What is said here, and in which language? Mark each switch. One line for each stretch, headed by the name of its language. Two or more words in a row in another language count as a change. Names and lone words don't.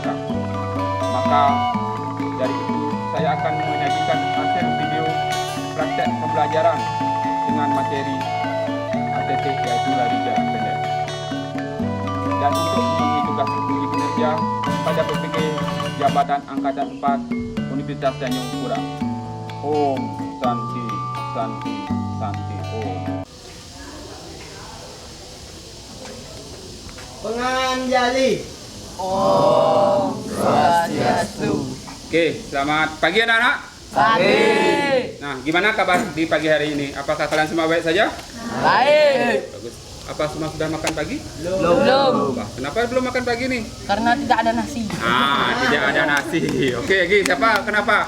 Indonesian: Maka dari itu saya akan menyajikan hasil video praktek pembelajaran dengan materi ATT yaitu lari jarak pendek. Dan untuk memenuhi tugas uji kinerja pada PPG Jabatan Angkatan 4 Universitas Tanjung Pura.
Sanskrit: ॐ शान्तिः शान्तिः शान्तिः ॐ. Penganjali. ॐ स्वस्त्यस्तु.
Indonesian: Oke, selamat pagi anak-anak. Pagi. Nah, gimana kabar di pagi hari ini? Apakah kalian semua baik saja? Baik. Bagus. Apa semua sudah makan pagi? Belum. Wah, kenapa belum makan pagi nih? Karena tidak ada nasi. Tidak ada nasi. Oke, siapa? Kenapa?